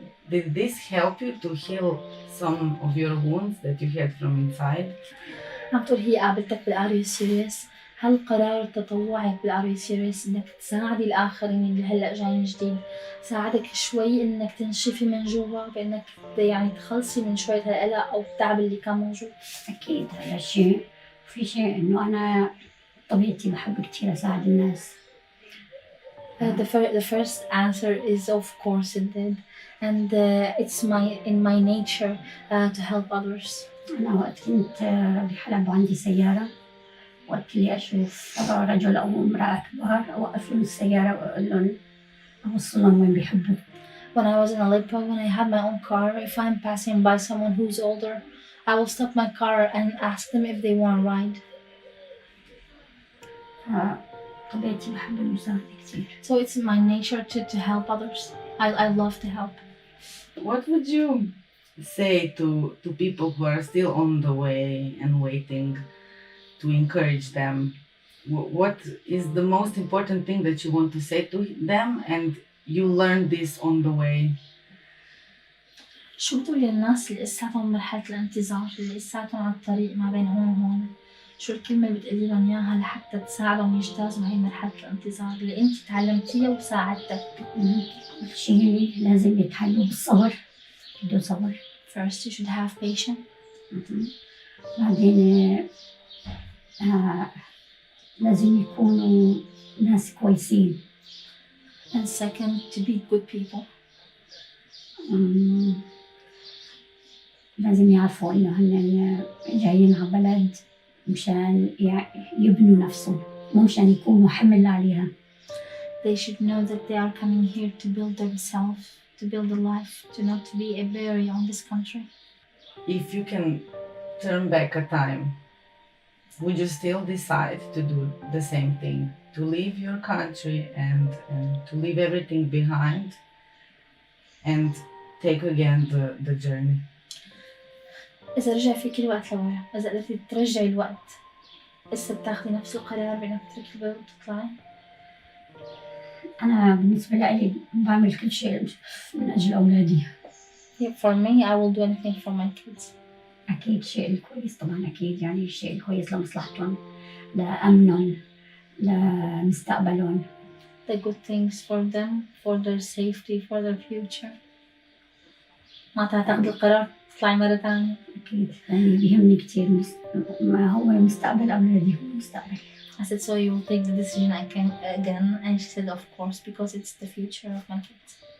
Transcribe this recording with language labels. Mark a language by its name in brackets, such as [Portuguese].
[English] Did this help you to heal some of your wounds that you had from inside? [Arabic] عم تقول هي قابلتك بالآر سيريس، هل قرار تطوعك بالآر سيريس انك تساعدي الآخرين اللي هلا جايين جديد ساعدك شوي انك تنشفي من جوا، بانك يعني تخلصي من شوية هالقلق او التعب اللي كان موجود؟ أكيد هذا الشيء. في شيء إنه أنا طبيعتي بحب كتير أساعد الناس. [English] The first answer is of course it did, and it's in my nature to help others. [Arabic] أنا وقت كنت بحلب وعندي سيارة، وقت اللي أشوف رجل أو امرأة كبار أوقف لهم السيارة وأقول لهم أوصلهم وين بيحبوا. [English] When I was in Aleppo, when I had my own car, if I'm passing by someone who's older, I will stop my car and ask them if they want a ride. [Arabic] طبيعتي بحب المساعدة كتير. [English] So it's in my nature to help others. I love to help. What would you say to people who are still on the way and waiting to encourage them? What is the most important thing that you want to say to them and you learned this on the way? [Arabic] شو بتقولي للناس اللي لساتهم بمرحلة الانتظار، اللي لساتهم على الطريق ما بين هون وهون؟ شو الكلمة اللي بتقولي لهم إياها لحتى تساعدهم يجتازوا هاي مرحلة الانتظار اللي أنت تعلمتيها وساعدتك؟ أول شيء لازم يتحلوا بالصبر، بده صبر. [English] First you should have patience. [Arabic] بعدين لازم يكونوا ناس كويسين. [English] And second, to be good people. [Arabic] لازم يعرفوا إنه هن جايين على بلد مشان يبنوا نفسهم، مو مشان يكونوا حمل عليها. [English] They should know that they are coming here to build themselves, to build a life, to not be a barrier on this country. If you can turn back a time, would you still decide to do the same thing? To leave your country and to leave everything behind and take again the journey? [Arabic] إذا رجع فيك الوقت لورا، إذا قدرتي ترجعي الوقت، لسه بتاخدي نفس القرار بإنك تتركي البلد وتطلعي؟ أنا بالنسبة لي بعمل كل شيء من أجل أولادي. [English] For me, I will do anything for my kids. [Arabic] أكيد الشيء الكويس طبعاً، أكيد يعني الشيء الكويس لمصلحتهم، لأمنهم، لمستقبلهم. [English] The good things for them, for their safety, for their future. [Arabic] ما تاخدي القرار تطلعي مرة ثانية. أكيد يعني بيهمني كتير ما هو مستقبل أولادي، هو مستقبلي. [English] I said, so you will take the decision again? And she said, of course, because it's the future of my kids.